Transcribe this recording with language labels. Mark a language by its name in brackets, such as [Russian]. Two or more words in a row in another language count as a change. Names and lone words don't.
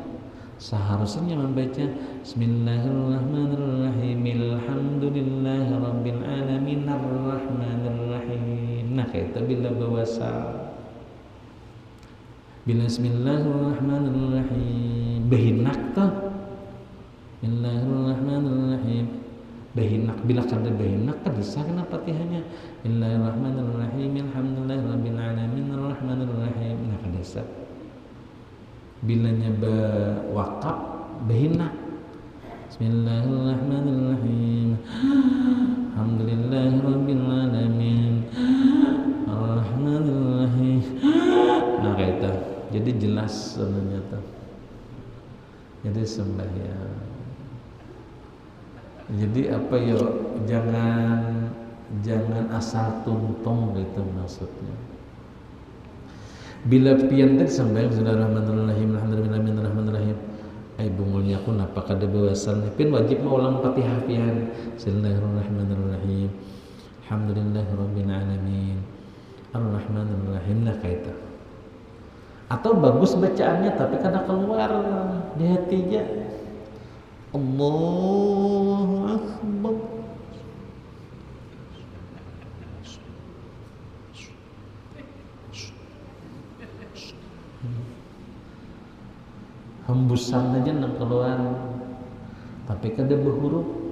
[Indonesian] Seharusnya membaca [Arabic] بسم الله الرحمن الرحيم الحمد لله رب العالمين الرحمن الرحيم. [Banjar] Nah kayak itu bila bewasal. Bila Bismillahirrahmanirrahim behinak tuh Bismillahirrahmanirrahim behinak. Bila kada behinak kada sah kena Fatihahnya. [Arabic] بسم الله الرحمن الرحيم الحمد لله رب العالمين الرحمن الرحيم. [Banjar] Nah kada sah. Bila nyaba wakaf behinak. [Arabic] بسم الله الرحمن الرحيم الحمد لله رب العالمين الرحمن الرحيم. [Banjar] Nah kayak itu. Jadi jelas sebenarnya tuh. Jadi sembahyang. Jadi apa ya, jangan asal tuntung gitu maksudnya. Bila pian tadi sembahyang [Arabic] بسم الله الرحمن الرحيم الحمد لله الرحمن الرحيم. [Banjar] Bungulnya aku napa kada bewasal pin wajib ulang Fatihah pian. [Arabic] بسم الله الرحمن الرحيم الحمد لله رب العالمين الرحمن الرحيم. [Banjar] Nah kaita. Atau bagus bacaannya tapi kada keluar di hatinya. [Arabic] الله أكبر. [Banjar] Hembusan aja nang keluar tapi kada berhuruf.